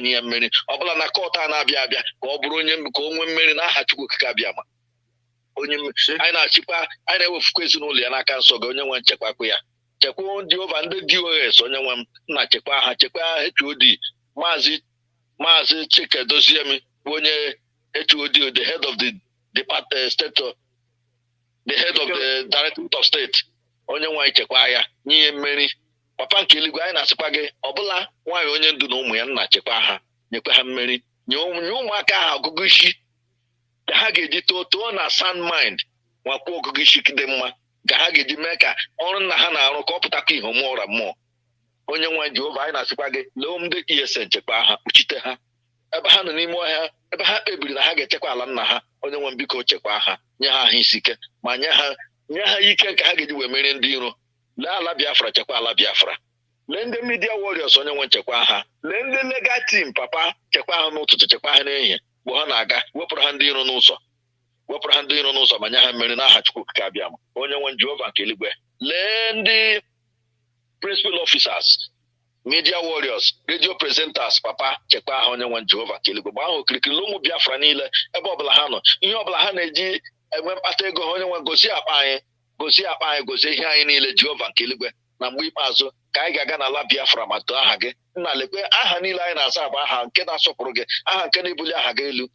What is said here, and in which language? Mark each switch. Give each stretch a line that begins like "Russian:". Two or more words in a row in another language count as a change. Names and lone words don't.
Igbo: nye ya mmeri ọbụla na kọta a na-abịa abịa ka ọ bụrụ ka o nwee mmeri n'aha Chukwu okike abịa ma anyị na-achịkwa anyị na-ewefukwa ezinụlọ ya n'aka nsọ gị onye nwe nchekwakwa ya chekwa ndị ova ndị DOS onye nwe m na chekwa ha HOD Mazi Chike Doziemi bụ onye HOD
English: the head of the Directorate of State
Igbo: onye nwaanyị chekwa ya nye ya mmeri. Papa nke eluigwe anyị na-asịkwa gị ọbụla nwaanyị onye ndu na ụmụ ya nna chekwa ha nyekwa ha mmeri nye ụmụaka ha ọgụgụ isi ka ha ga-eji too na
English: sound mind
Igbo: nwakwa ọgụgụ isi dị mma ka ha ga-eji mee ka ọrụ nna ha na-arụ ka ọ pụtakwa ihe mmụọ ụra mmụọ. Onye nwaanyị Jehova anyị na-asịkwa gị lee ndị ESN chekwa ha kpuchite ha ebe ha nọ n'ime ọhịa ebe ha kpebiri na ha ga-echekwa ala nna ha. Onye nwe biko chekwa ha nye ha ahụ isi ike ma nye ha ike ka ha ga-eji wee merie ndị iro. Lee ala Biafra chekwa ala Biafra. Lee ndị
English: media warriors
Igbo: onye nwe nchekwa ha. Lee ndị
English: legal team
Igbo: papa chekwa ha n'ụtụtụ chekwa ha n'ehihie mgbe ha na-aga wepụrụ ha ndị iro n'ụzọ ma nye ha mmeri n'aha Chukwu okike abịa ma onye nwe Jehova nke eluigwe. Lee ndị
English: principal officers, media warriors, radio presenters
Igbo: papa chekwa ha onye nwe Jehova nke eluigwe. Gbaa ha okirikiri ụmụ Biafra niile ebe ọbụla ha nọ ihe ọbụla ha na-eji enwe mkpata ego ha onye nwe gosi akpa anyị gosi ihe anyị niile Jehova nke eluigwe. Na mgbe ikpeazụ ka anyị ga-aga n'ala Biafra ma too aha gị nna lekwe aha niile anyị na-aza bụ aha nke na-asọpụrụ gị aha nke na-ebuli aha gị elu.